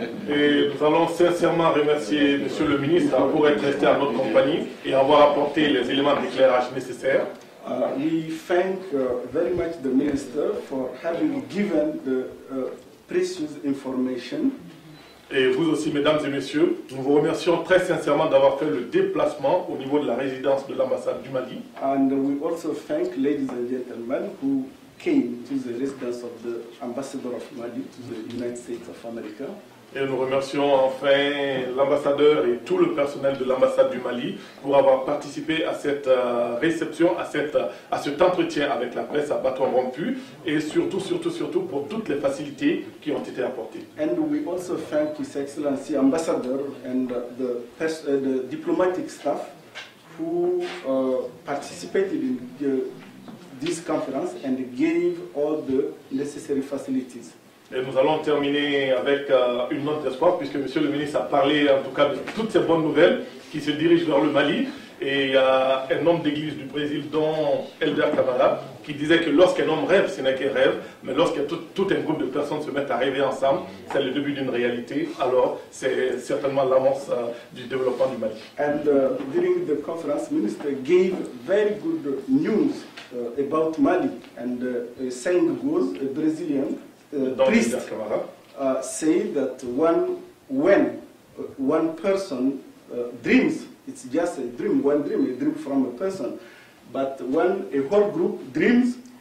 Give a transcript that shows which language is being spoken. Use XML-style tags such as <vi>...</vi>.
<fr>Et nous allons sincèrement remercier Monsieur le Ministre pour être resté à notre compagnie et avoir apporté les éléments d'éclairage nécessaires.</fr> <en>We thank very much the Minister for having given the precious information.</en> <fr>Et vous aussi, mesdames et messieurs, nous vous remercions très sincèrement d'avoir fait le déplacement au niveau de la résidence de l'ambassade du Mali.</fr> <en>And we also thank ladies and gentlemen who came to the residence of the ambassador of Mali to the United States of America.</en> <fr>Et nous remercions enfin l'ambassadeur et tout le personnel de l'ambassade du Mali pour avoir participé à cette réception, à cet entretien avec la presse à bâton rompu et surtout pour toutes les facilités qui ont été apportées.</fr> <en>And we also thank His Excellency Ambassador and the diplomatic staff who participated in this conference and gave all the necessary facilities.</en> <fr>Et nous allons terminer avec une note d'espoir, puisque Monsieur le Ministre a parlé en tout cas de toutes ces bonnes nouvelles qui se dirigent vers le Mali. Et il y a un homme d'église du Brésil, dont Elder Camara, qui disait que lorsqu'un homme rêve, ce n'est qu'un rêve, mais lorsque tout un groupe de personnes se mettent à rêver ensemble, c'est le début d'une réalité. Alors, c'est certainement l'amorce du développement du Mali.</fr> <en>And during the conference, Minister gave very good news about Mali. And saying goes, a Brazilian priest say that when one person dreams, it's just a dream from a person. But when a whole group dreams,</en>